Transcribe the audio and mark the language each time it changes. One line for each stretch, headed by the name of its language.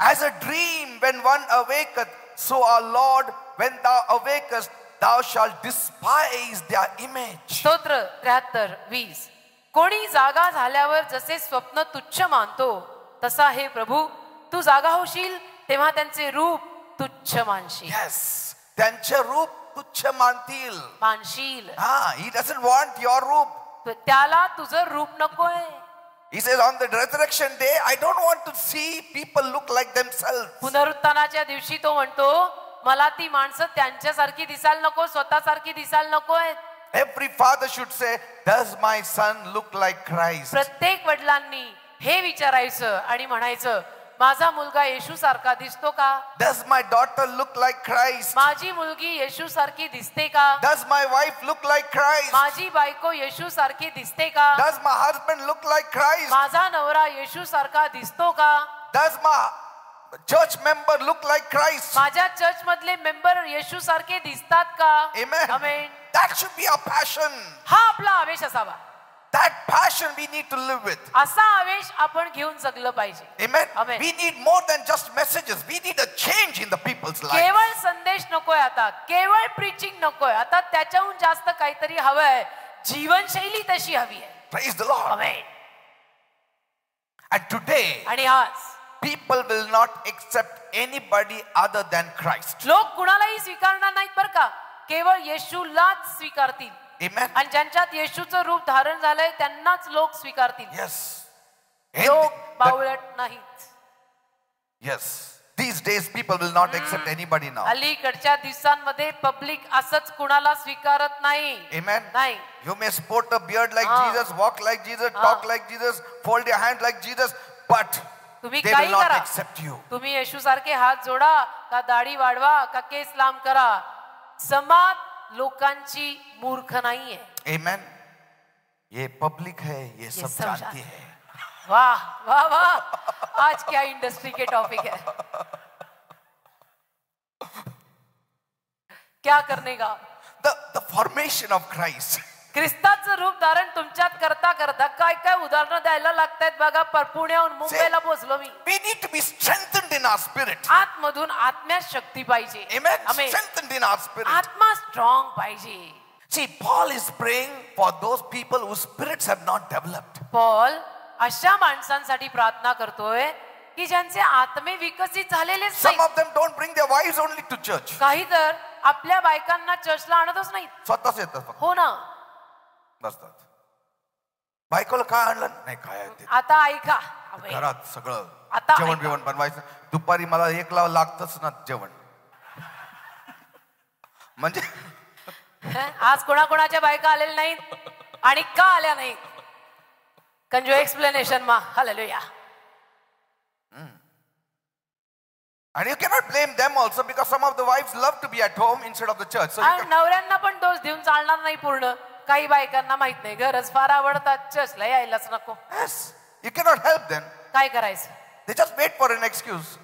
English: as a dream when one awaketh, so our Lord, when thou awakest, thou shalt despise their image.
Marathi: स्तोत्र 73:20. कोणी जागा झाल्यावर जसे स्वप्न तुच्छ मानतो तसा हे प्रभू तू जागा होशील तेव्हा त्यांचे रूप तुच्छ मानशील.
English: Yes,
Marathi: त्यांचे रूप तुच्छ मानशील.
English: He doesn't want your
Marathi: रूप. त्याला तुझं रूप नकोय.
English: He says on the resurrection day, I don't want to see people look like themselves.
Marathi: पुनरुत्थानाच्या दिवशी तो म्हणतो मला ती माणसं त्यांच्यासारखी दिसायला नको, स्वतःसारखी दिसायला नकोय.
English: Every father should say, does my son look like Christ?
Marathi: प्रत्येक वडिलांनी हे विचारायचं आणि म्हणायचं माझा मुलगा येशू सारखा दिसतो का.
English: Does my daughter look like Christ?
Marathi: माझी मुलगी येशू सारखी दिसते का.
English: Does my wife look like Christ?
Marathi: माझी बायको येशू सारखी दिसते का.
English: Does my husband look like Christ?
Marathi: माझा नवरा येशू सारखा दिसतो का.
English: Does my church member look like Christ?
Marathi: माझ्या चर्च मधले मेंबर येशू सारखे दिसतात का.
English: Amen. Amen. That should be our passion.
Marathi: हा आपला आवेश असावा.
English: That passion we need to live with.
Marathi: असा आवेश आपण घेऊन जगलं पाहिजे.
English: Amen. Amen. We need more than just messages. We need a change in the people's lives.
Marathi: केवळ संदेश नकोय आता, केवळ प्रीचिंग नकोय आता, त्याच्याहून जास्त काहीतरी हवंय. जीवनशैली तशी हवी आहे.
English: Praise the Lord. Amen. And today,
Marathi: आणि आज
English: people will not accept anybody other than Christ.
Marathi: लोक कुणालाही स्वीकारणार नाहीत बरं का, केवळ येशूलाच स्वीकारतील.
English: Amen.
Marathi: आणि ज्यांच्यात येशूचं रूप धारण झालंय त्यांनाच लोक स्वीकारतील.
English: Yes.
Marathi: लोक बावळट नाहीत.
English: Yes. These days people will not accept anybody now.
Marathi: अलीकडच्या दिवसांमध्ये पब्लिक असंच कुणाला स्वीकारत नाही.
English: Amen.
Marathi: नाही.
English: You may sport a beard like Jesus, walk like Jesus, talk like Jesus, fold your hand like Jesus, but
Marathi: तुम्ही
English: they
Marathi: काही
English: will not
Marathi: करा.
English: accept you.
Marathi: तुम्ही येशू सारखे हात जोडा का दाढी वाढवा का केस लांब करा, समाज लोकांची मूर्ख नाहीये.
English: Amen.
Hindi: ये पब्लिक है, ये सब जानती है. वाह वाह वाह, आज क्या इंडस्ट्री के टॉपिक है. क्या करने का.
English: The formation of Christ.
Marathi: ख्रिस्ताचं रूप धारण तुमच्यात करता करता काय काय उदाहरणं द्यायला लागतात बघा. पुण्याहून मुंबईला पोहोचलो मी.
English: We need to be strengthened in our spirit.
Marathi: आतमधून आत्म्यात शक्ती पाहिजे.
English: Amen. Strengthened in our spirit.
Marathi: आत्मा स्ट्रॉंग पाहिजे.
English: See, Paul is praying for those people whose spirits have not developed.
Marathi: Paul अशा माणसांसाठी प्रार्थना करतोय की ज्यांचे आत्मे विकसित झालेले
English: Some of them don't bring their wives only to church.
Marathi: काही तर आपल्या बायकांना चर्चला आणतच नाही. स्वतःच येतात फक्त. हो ना. बसतात. बायकोला काय आणलं नाही काय ते. आता ऐका घरात सगळं आता जेवण बिवण बनवायचं. दुपारी मला 1 ला लागतच ना जेवण. म्हणजे आज कोणाकोणाच्या बायका आलेल्या नाहीत आणि का आल्या नाहीत.
English: Can you explanation ma? Hallelujah. And you cannot blame them also because some of the wives love to be at home instead of the church. So
Marathi: नवऱ्यांना पण दोष देऊन चालणार नाही पूर्ण. काही बायकांना माहित नाही गरज फार आवडतात चर्चला यायलाच नको.
English: Yes, you cannot help them.
Marathi: काय करायचं.
English: They just wait for an excuse.